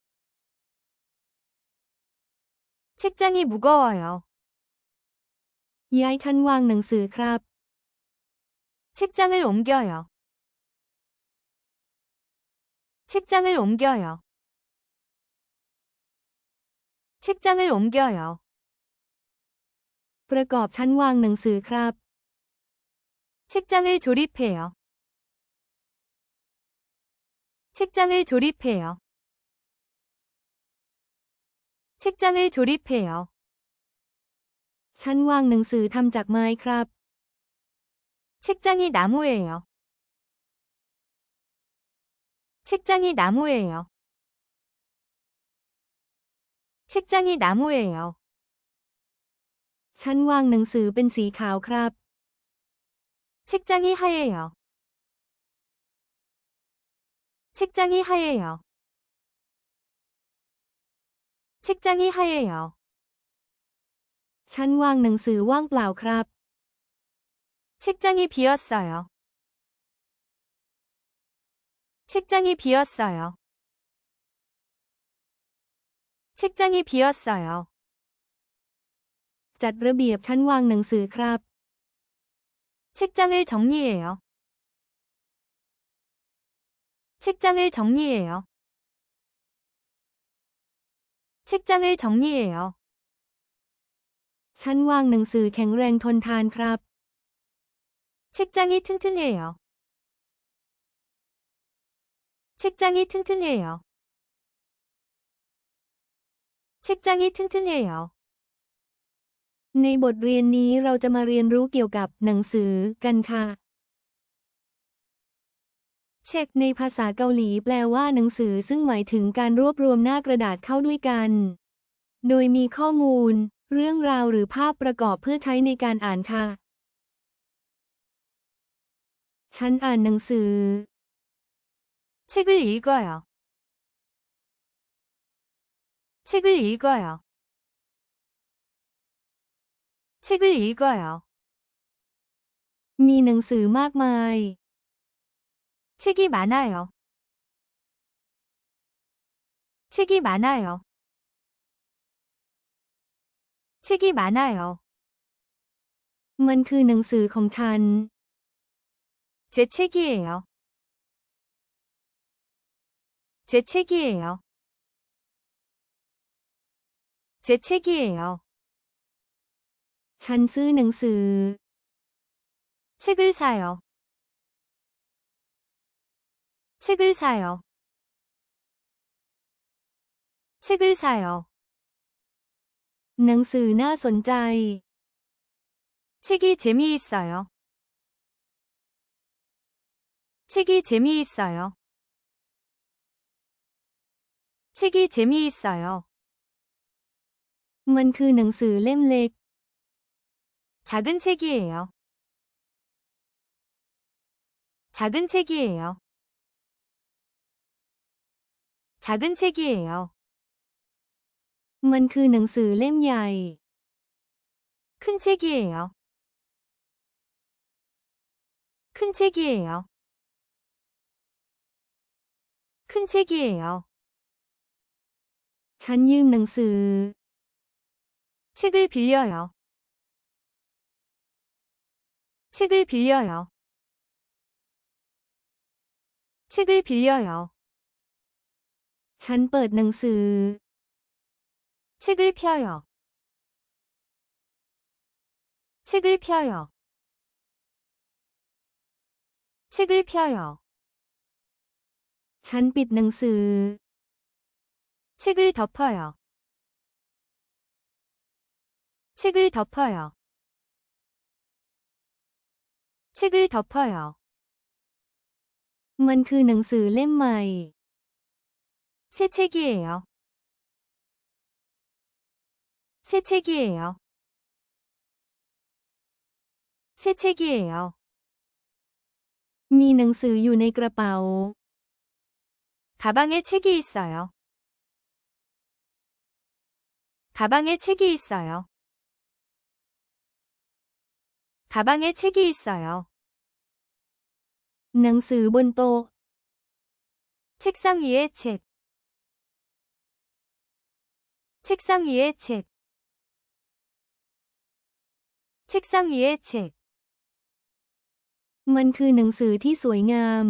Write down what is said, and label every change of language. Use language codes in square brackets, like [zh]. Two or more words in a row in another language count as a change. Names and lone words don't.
[ko] 책장이 무거워요. [th] ย้ายชั้นวางหนังสือครับ [ko] 책장을 옮겨요. 책장을 옮겨요. 책장을 옮겨요. [th] ประกอบชั้นวางหนังสือครับ [ko] 책장을 조립해요. 책장을 조립해요. 책장을 조립해요. [th] ชั้นวางหนังสือทำจากไม้ครับ [ko] 책장이 나무예요. 책장이 나무예요. 책장이 나무예요. [th] ชั้นวางหนังสือเป็นสีขาวครับ [ko] 책장이 하얘요. 책장이 하얘요. 책장이 하얘요. [th] ชั้นวางหนังสือว่างเปล่าครับ [ko] 책장이 비었어요. 책장이 비었어요. 책장이 비었어요. [th] จัดระเบียบชั้นวางหนังสือครับ [ko] 책장을 정리해요. 책장을 정리해요. 책장을 정리해요. [th] ชั้นวางหนังสือแข็งแรงทนทานครับ [ko] 책장이 튼튼해요. 책장이 튼튼해요. 책장이 튼튼해요. [th] ในบทเรียนนี้เราจะมาเรียนรู้เกี่ยวกับหนังสือกันค่ะ [ko] 책 [th] ในภาษาเกาหลีแปลว่าหนังสือซึ่งหมายถึงการรวบรวมหน้ากระดาษเข้าด้วยกัน โดยมีข้อมูล เรื่องราวหรือภาพประกอบเพื่อใช้ในการอ่านค่ะ ฉันอ่านหนังสือ [ko] 책을 읽어요. 책을 읽어요. 책을 읽어요. [th] มีหนังสือมากมาย [ko] 책이 많아요. 책이 많아요. 책이 많아요. [th] มันคือหนังสือของฉัน [ko] 제 책이에요. 제 책이에요. 제 책이에요. [th] ฉันซื้อหนังสือ [ko] 책을 사요. 책을 사요. 책을 사요. [th] หนังสือน่าสนใจ [ko] 책이 재미있어요. 책이 재미있어요. 책이 재미있어요. [th] มันคือหนังสือเล่มเล็ก [ko] 작은 책이에요. 작은 책이에요. 작은 책이에요. [th] มันคือหนังสือเล่มใหญ่ [ko] 큰 책이에요. 큰 책이에요. 큰 책이에요. [th] ฉันยืมหนังสือ [ko] 책을 빌려요. 책을 빌려요. 책을 빌려요. [th] ฉันเปิดหนังสือ [ko] 책을 펴요. 책을 펴요. 책을 펴요. [th] ฉันปิดหนังสือ [ko] 책을 덮어요. 책을 덮어요. 책을 덮어요. [th] มันคือหนังสือเล่มใหม่ [ko] 새 책이에요. 새 책이에요. 새 책이에요. [th] มีหนังสืออยู่ในกระเป๋า [ko] 가방에 책이 있어요. 가방에 책이 있어요. 가방에 책이 있어요. [th] หนังสือบนโต๊ะ [ko] 책상 위에 책. 책상 위에 책. 책상 위에 책. [th] มันคือหนังสือที่สวยงาม